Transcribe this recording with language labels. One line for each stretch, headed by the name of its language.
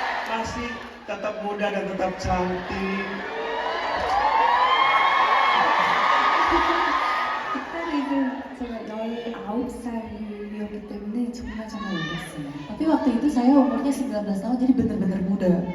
Indonesian: Masih tetap muda dan tetap cantik.
Korean: 그때는 제가 19살이었기 때문에 정말 어렸어요.
Indonesian: Tapi waktu itu saya umurnya 19 tahun jadi bener-bener muda.